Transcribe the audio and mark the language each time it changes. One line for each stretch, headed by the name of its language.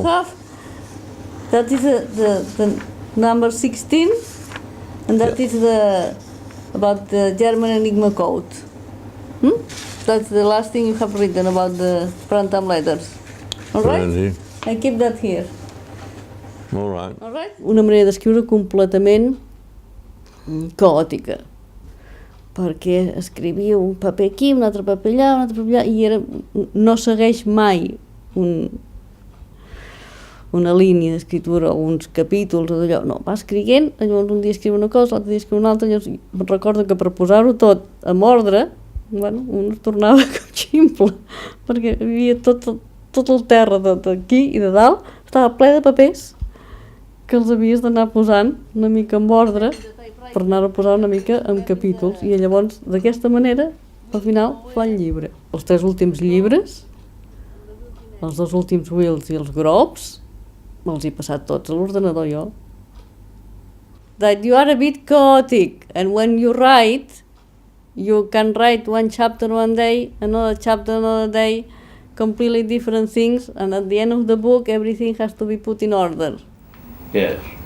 English: you have, that is the number 16, and that is about the German Enigma code. That's the last thing you have written about the Prantam letters. All right? Really? I keep that here. All right. All right?
Catalan: Una manera d'escriure completament caòtica, perquè escrivia un paper aquí, un altre paper allà, i no segueix mai una línia d'escriptura o uns capítols o d'allò, no, va escrivint, llavors un dia escriu una cosa, l'altre dia escriu una altra, llavors recordo que per posar-ho tot en ordre, bueno, un es tornava com ximple, perquè hi havia tot el terra d'aquí i de dalt, estava ple de papers que els havies d'anar posant una mica en ordre per anar a posar una mica en capítols, i llavors d'aquesta manera al final fa el llibre. Els 3 últims llibres, els 2 últims wheels i els grops, me'ls he passat tots a l'ordenador jo.
English: That you are a bit chaotic, and when you write, you can write one chapter one day, another chapter another day, completely different things, and at the end of the book everything has to be put in order. Yes.